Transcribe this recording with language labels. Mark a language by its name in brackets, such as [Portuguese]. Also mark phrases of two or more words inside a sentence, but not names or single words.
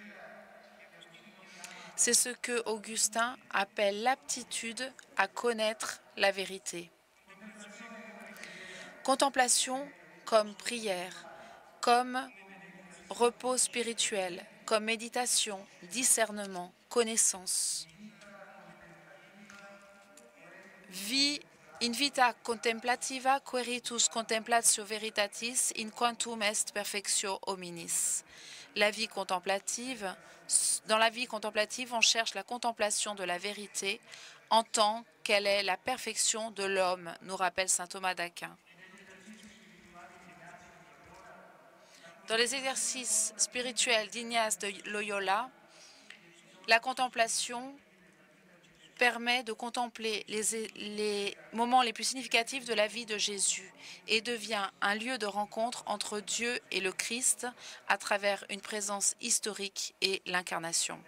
[French] C'est ce que Augustin appelle l'aptitude à connaître la vérité. Contemplation comme prière, comme repos spirituel, comme méditation, discernement, connaissance. [Latin] In vita contemplativa queritus contemplatio veritatis in quantum est perfectio hominis. [French] Dans la vie contemplative, on cherche la contemplation de la vérité en tant qu'elle est la perfection de l'homme, nous rappelle saint Thomas d'Aquin. Dans les exercices spirituels d'Ignace de Loyola, la contemplation permet de contempler les moments les plus significatifs de la vie de Jésus et devient un lieu de rencontre entre Dieu et le Christ à travers une présence historique et l'incarnation.